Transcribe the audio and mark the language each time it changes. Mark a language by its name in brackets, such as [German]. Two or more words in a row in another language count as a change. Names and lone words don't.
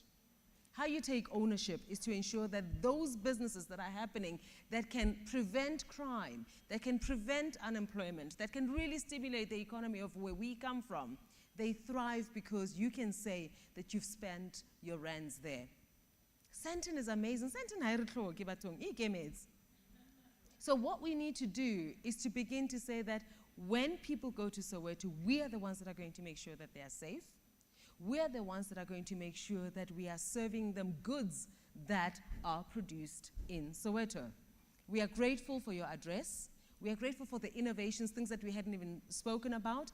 [English] How you take ownership is to ensure that those businesses that are happening that can prevent crime, that can prevent unemployment, that can really stimulate the economy of where we come from, they thrive because you can say that you've spent your rands there. Sandton is amazing. [Tswana] Sandton ha e re tlhoke bathong, e ikemetse. [English] So what we need to do is to begin to say that when people go to Soweto, we are the ones that are going to make sure that they are safe. We are the ones that are going to make sure that we are serving them goods that are produced in Soweto. We are grateful for your address. We are grateful for the innovations, things that we hadn't even spoken about.